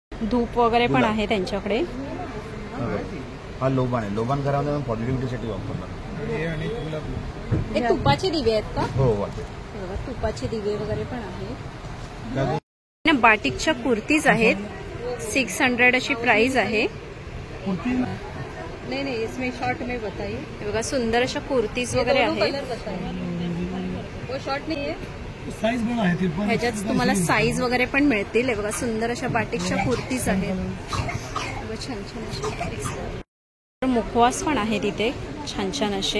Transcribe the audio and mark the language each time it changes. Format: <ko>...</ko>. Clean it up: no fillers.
<mr>धूप वगैरे पण आहे त्यांच्याकडे. हा लोबान आहे. लोबान घरामध्ये पॉझिटिव्हिटीसाठी वापरतात. हे तुपाचे दिवे आहेत का? हो, बघा, तुपाचे दिवे वगैरे पण आहे. बाटिकच्या कुर्तीज आहेत. 600 अशी प्राइस आहे. नाही नाही,</mr> <hi>इसमें शॉर्ट में बताइए.</hi> <mr>हे बघा, सुंदर अशा कुर्तीज वगैरे आहेत. वो शॉर्ट नाही आहे, साईज पण आहे. ह्याच्यात तुम्हाला साईज वगैरे पण मिळतील. हे बघा, सुंदर अशा बाटिकच्या कुर्तीज आहेत. छान छान असे मुखवास पण आहे तिथे, छान छान असे.</mr>